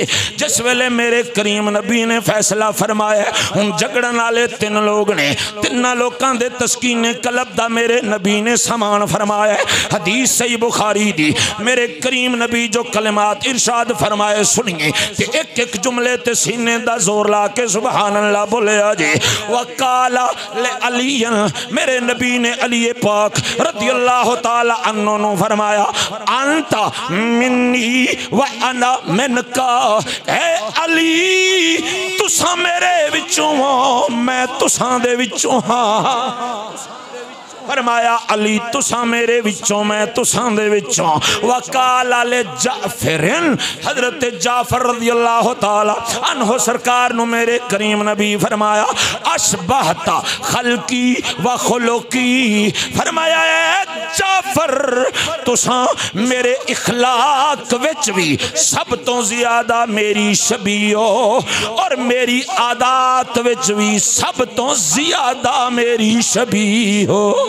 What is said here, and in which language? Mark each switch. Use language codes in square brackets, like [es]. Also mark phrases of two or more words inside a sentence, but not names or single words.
[pa] جس ویلے میرے کریم نبی نے فیصلہ فرمایا ہݨ جھگڑن والے تن لوک نے، تنہاں لوکاں دے تسکینِ قلب دا میرے نبی نے سامان فرمایا. حدیث صحیح بخاری دی میرے کریم نبی جو کلمات ارشاد فرمائے سنیے تے اک اک جملے تے سینے دا زور لا کے [ar] سبحان الله [pa] بولے آجے. [ar] وقال لعلي, [pa] میرے نبی نے علی پاک [ar] رضي الله تعالى عنه [pa] نوں فرمایا [ar] أنت مني وأنا منك, [pa] اے علی تساں میرے وچوں میں تساں دے وچوں ہاں. فرمایا علی تساں میرے وچوں میں تساں دے وچوں. [ar] وقال لجعفر, [pa] حضرت جعفر [ar] رضي الله تعالى عنه [pa] سرکار نوں میرے کریم نبی فرمایا [ar] أشبهت خلقي وخلقي, [pa] فرمایا جعفر تساں میرے اخلاق وچ بھی سب توں زیادہ میری شبیہ او اور میری عادات وچ بھی سب توں زیادہ میری شبیہ ہو.